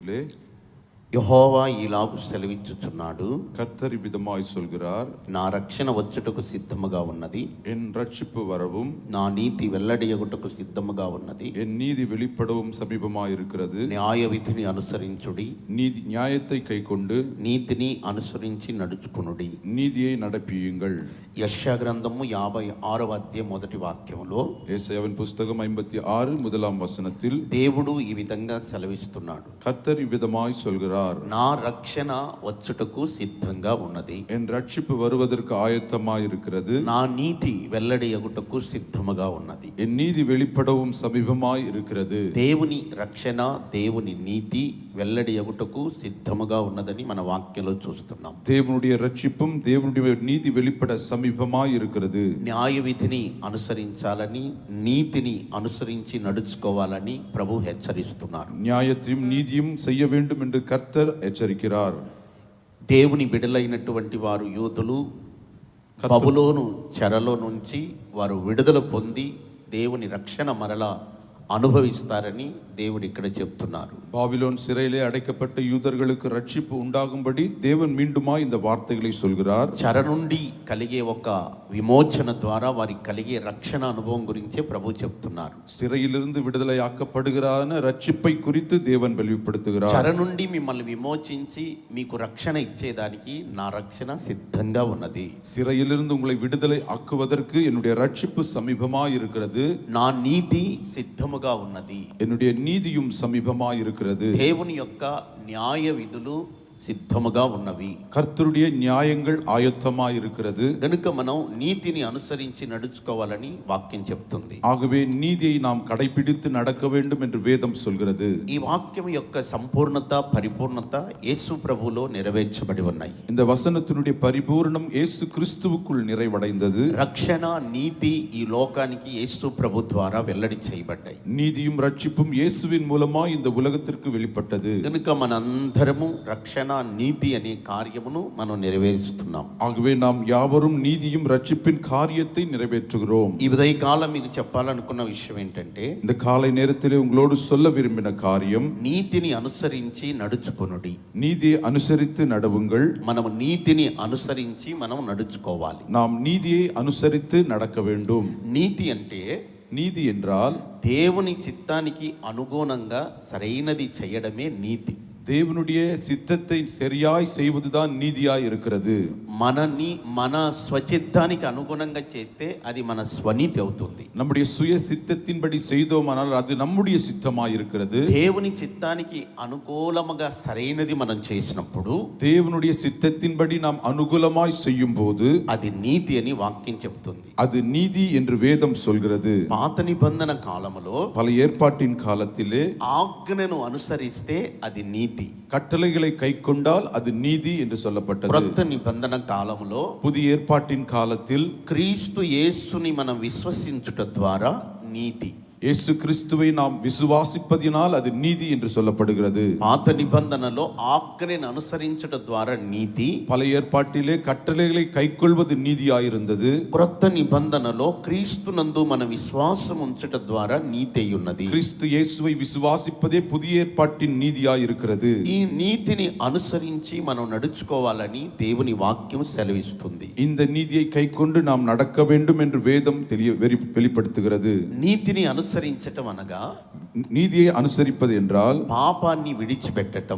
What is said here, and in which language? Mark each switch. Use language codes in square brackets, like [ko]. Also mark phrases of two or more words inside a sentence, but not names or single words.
[te] యెహోవా ఇలాగు సెలవిచ్చుచున్నాడు, [ta] கர்த்தர் விதமாய் சொல்கிறார், [te] నా రక్షణ వచ్చుటకు సిద్ధముగా ఉన్నది, [ta] என் ரட்சிப்பு வரவும் [te] నా నీతి వెల్లడియగుటకు సిద్ధముగా ఉన్నది, [ta] என் நீதி வெளிப்படவும் சமீபமாய் இருக்கிறது. [te] న్యాయ విధిని అనుసరించుడి, [ta] நீதி நியாயத்தை கைக்கொண்டு [te] నీతిని అనుసరించి నడుచుకునుడి. [ta] நீதியை நடப்பியுங்கள். [te] యెషయా గ్రంథము 56వ అధ్యాయం మొదటి వాక్యములో [ta] ஏசாயாவின் புஸ்தகம் 56 முதலாம் வசனத்தில் [te] దేవుడు ఈ విధంగా సెలవిస్తున్నాడు, [ta] கர்த்தர் இவ்விதமாய் சொல்கிறார், [te] నా రక్షణ వచ్చుటకు సిద్ధంగా ఉన్నది, [ta] என் ரட்சிப்பு வருவதற்கு ஆயத்தமாய் இருக்கிறது, [te] నా నీతి వెల్లడియగుటకు సిద్ధముగా ఉన్నది. [ta] என் நீதி வெளிப்படவும் சமீபமாய் இருக்கிறது. [te] దేవుని రక్షణ, దేవుని నీతి వెల్లడియగుటకు సిద్ధముగా ఉన్నదని మన వాక్యంలో చూస్తున్నాం. [ta] தேவனுடைய ரட்சிப்பும் தேவனுடைய நீதி வெளிப்பட சமீபமாய் இருக்கிறது. [te] న్యాయ విధిని అనుసరించాలని, నీతిని అనుసరించి నడుచుకోవాలని ప్రభు హెచ్చరిస్తున్నారు. [ta] நியாயத்தையும் நீதியும் செய்ய வேண்டும் என்று கர்த்தர் எச்சரிக்கிறார். [te] దేవుని బిడలైనటువంటి వారు యూదులు బబులోను చెరలో నుంచి వారు విడుదల పొంది దేవుని రక్షణ మరలా అనుభవిస్తారని దేవుడు ఇక్కడ చెప్తున్నారు. [ta] பாபிலோன் சிறையிலே அடைக்கப்பட்ட யூதர்களுக்கு ரட்சிப்பு உண்டாகும்படி தேவன் மீண்டுமா இந்த வார்த்தைகளை சொல்கிறார். [te] చెర నుండి కలిగే ఒక విమోచన ద్వారా వారికి కలిగే రక్షణ అనుభవం గురించే ప్రభు చెప్తున్నారు. [ta] சிறையிலிருந்து விடுதலை ஆக்கப்படுகிறான ரட்சிப்பை குறித்து தேவன் வெளிப்படுத்துகிறார். [te] చెర నుండి మిమ్మల్ని విమోచించి మీకు రక్షణ ఇచ్చేదానికి నా రక్షణ సిద్ధంగా ఉన్నది. [ta] சிறையிலிருந்து உங்களை விடுதலை ஆக்குவதற்கு என்னுடைய ரட்சிப்பு சமீபமாய் இருக்கிறது. [te] నా నీతి సిద్ధముగా ఉన్నది, [ta] என்னுடைய நீதியும் சமீபமாய் இருக்கிறது. [te] దేవుని యొక్క న్యాయ విధులు సిద్ధముగా ఉన్నవి, [ta] கர்த்தருடைய நியாயங்கள் ஆயத்தமாய் இருக்கிறது. [te] కనుక మనం నీతిని అనుసరించి నడుచుకోవాలని వాక్యం చెప్తుంది. [ta] ஆகவே நீதியை நாம் கடைபிடித்து நடக்க வேண்டும் என்று வேதம் சொல்கிறது. [te] ఈ వాక్యం యొక్క సంపూర్ణత, పరిపూర్ణత యేసు ప్రభువులో నెరవేర్చబడి ఉన్నాయి. [ta] இந்த வசனத்தினுடைய பரிபூரணம் இயேசு கிறிஸ்துவுக்குள் நிறைவடைந்தது. [te] రక్షణ, నీతి ఈ లోకానికి యేసు ప్రభు ద్వారా వెల్లడి చేయబడ్డాయి. [ta] நீதியும் ரட்சிப்பும் இயேசுவின் மூலமா இந்த உலகத்திற்கு வெளிப்பட்டது. [te] కనుక మనందరము రక్షణ, నీతి అనే కార్యమును మనం నెరవేరుస్తున్నాం. [ta] ஆகவே நாம் யாவரும் நீதியும் ரட்சிப்பின் காரியத்தை நிறைவேற்றுகிறோம். [te] ఈ ఉదయకాలం మీకు చెప్పాలనుకున్న విషయం ఏంటంటే, [ta] இந்த காலை நேரத்திலே உங்களோடு சொல்ல விரும்பின காரியம், [te] నీతిని అనుసరించి నడుచుకొనుడి. [ta] நீதியை அனுசரித்து நடவுங்கள். [te] మనము నీతిని అనుసరించి మనం నడుచుకోవాలి. [ta] நாம் நீதியை அனுசரித்து நடக்க வேண்டும். [te] నీతి అంటే [ta] நீதி என்றால் [te] దేవుని చిత్తానికి అనుగుణంగా సరైనది చేయడమే నీతి. [ta] தேவனுடைய சித்தத்தை சரியாய் செய்வதுதான் நீதியாய் இருக்கிறது. [te] మన స్వచిత్తానికి అనుగుణంగా చేస్తే అది మన స్వనీతి అవుతుంది. [ta] நம்முடைய சுய சித்தத்தின்படி செய்தோமானால் அது நம்முடைய சித்தமாய் இருக்கிறது. [te] దేవుని చిత్తానికి అనుకూలముగా సరైనది మనం చేసినప్పుడు, [ta] தேவனுடைய சித்தத்தின்படி நாம் அனுகூலமாய் செய்யும் போது [te] అది నీతి అని వాక్యం చెప్తుంది. [ta] அது நீதி என்று வேதம் சொல்கிறது. [te] పాత నిబంధన కాలములో [ta] பல ஏற்பாட்டின் காலத்திலே [te] ఆజ్ఞను అనుసరిస్తే అది నీతి, [ta] கட்டளைகளை கைக்கொண்டால் அது நீதி என்று சொல்லப்பட்டது. [te] క్రొత్త నిబంధన కాలములో [ta] புதிய ஏற்பாட்டின் காலத்தில் [te] క్రీస్తు యేసుని మనం విశ్వసించుట ద్వారా నీతి, [ta] இயேசு கிறிஸ்துவை நாம் விசுவாசிப்பதினால் அது நீதி என்று சொல்லப்படுகிறது. [te] పాత నిబంధనలో ఆజ్ఞను అనుసరించుట ద్వారా నీతి, [ta] பல ஏற்பாட்டிலே கட்டளைகளை கைக்கொள்வது நீதியாயிருந்தது. [te] క్రొత్త నిబంధనలో క్రీస్తునందు మన విశ్వాసం ఉంచుట ద్వారా నీతి అయి ఉన్నది. [ta] கிறிஸ்து இயேசுவை விசுவாசிப்பதே புதிய ஏற்பாட்டின் நீதியாயிருக்கிறது. [te] ఈ నీతిని అనుసరించి మనం నడుచుకోవాలని దేవుని వాక్యం సెలవిస్తుంది. [ta] இந்த நீதியை கைக்கொண்டு நாம் நடக்க வேண்டும் என்று வேதம் வெளிப்படுத்துகிறது. [te] నీతిని అనుసరించటం అనగా, [ta] நீதியை అనుసరిப்பது என்றால் [te] పాపాన్ని విడిచిపెట్టటం,